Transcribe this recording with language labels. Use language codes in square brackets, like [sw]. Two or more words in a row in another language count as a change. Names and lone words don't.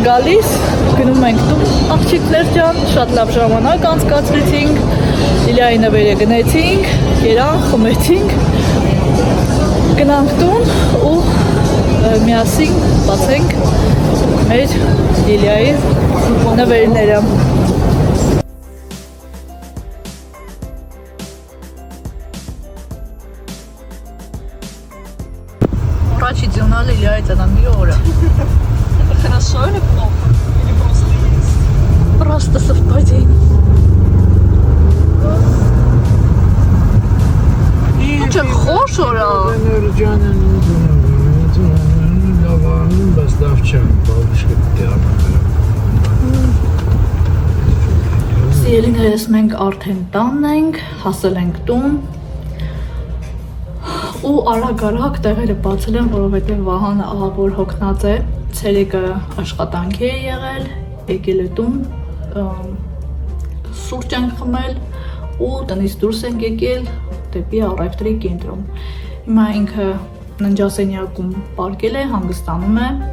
[hy] գալիս գնում ենք տուն աղջիկներ ջան շատ լավ ժամանակ անցկացրեցինք Լիլիայի նվերը գնեցինք երանք խմեցինք գնանք տուն ու միասին բացենք մեր Լիլիայի նվերները Առաջի ձյունա Լիլիայի ծննդի օրը [ru] Это хорошо или плохо? Или просто есть? Просто совпадение [hy] Չէ խոշորա լավանում, բայց լավ չեմ, [ru] бабушке диабет [hy] Սիրելիներս մենք արդեն տանն ենք, հասել ենք տուն ու արագ-արագ տեղերը բացել են, որովհետև Վահանը ահա որ հոգնած է, ցերեկը աշխատանքի է եղել, եկել է տուն, սուրճ ենք խմել ու տնից դուրս ենք եկել դեպի առևտրի կենտրոն։ Հիմա ինքը ննջասենյակում պարկել է, հանգստանում է։